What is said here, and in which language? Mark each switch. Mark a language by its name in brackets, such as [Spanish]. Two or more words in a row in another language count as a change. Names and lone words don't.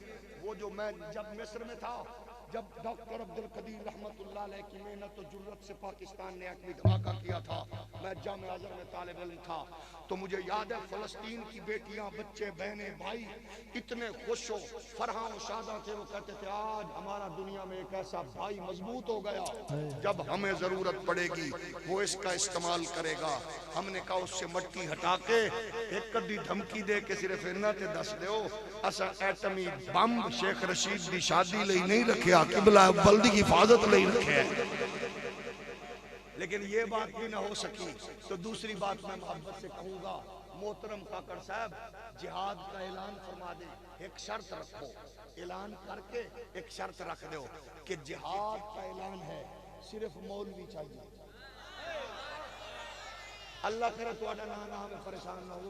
[Urdu] وہ جو میں جب مصر میں تھا، جب ڈاکٹر عبدالقدیر رحمت اللہ علیہ کی محنت و جرت سے پاکستان نے ایٹمی دھماکہ کیا تھا، میں جامعہ ازہر میں طالب علم تھا، تو مجھے یاد ہے فلسطین کی بیٹیاں، بچے، بہنیں، بھائی اتنے خوش و فرحاں و شاداں تھے، وہ کہتے تھے آج ہمارا دنیا میں ایک ایسا بھائی مضبوط ہو گیا، جب ہمیں ضرورت پڑے گی وہ اس کا استعمال کرے گا۔ ہم نے کہا اس سے مٹی ہٹا کے [Punjabi] ایک کدی دھمکی دے کے صرف انہاں تے دس دیو اسا ایٹمی بم شیخ رشید دی شادی لئی نہیں رکھیا، قبلہ اول دی حفاظت لئی رکھیا ہے۔ [Urdu] لیکن یہ بات بھی نہ ہو سکی تو دوسری بات میں محبت سے کہوں گا، محترم کاکڑ صاحب جہاد کا اعلان فرما دیں، ایک شرط رکھو، اعلان کر کے ایک شرط رکھ دو کہ جہاد کا اعلان ہے، صرف مولوی چاہیے، اللہ کرے تو نہ ہمیں پریشان نہ ہو.